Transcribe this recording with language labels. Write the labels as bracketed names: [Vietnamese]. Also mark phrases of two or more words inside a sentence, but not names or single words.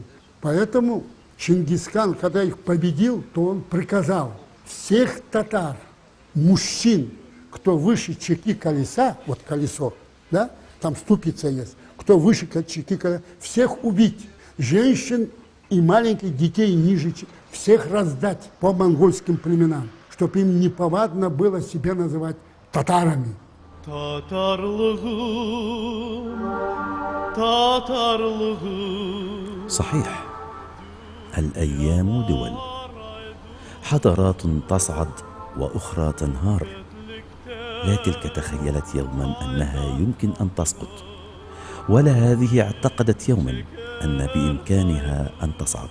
[Russian] Поэтому Чингисхан, когда их победил, то он приказал всех татар, мужчин, кто выше чеки колеса, вот колесо, да, там ступица есть, кто выше чеки колеса, всех убить, женщин и маленьких детей ниже, всех раздать по монгольским племенам, чтобы им неповадно было себя называть татарами. [Arabic] صحيح، الأيام دول، حضارات تصعد وأخرى تنهار. لا تلك تخيلت يوما أنها يمكن أن تسقط، ولا هذه اعتقدت يوما أن بإمكانها أن تصعد.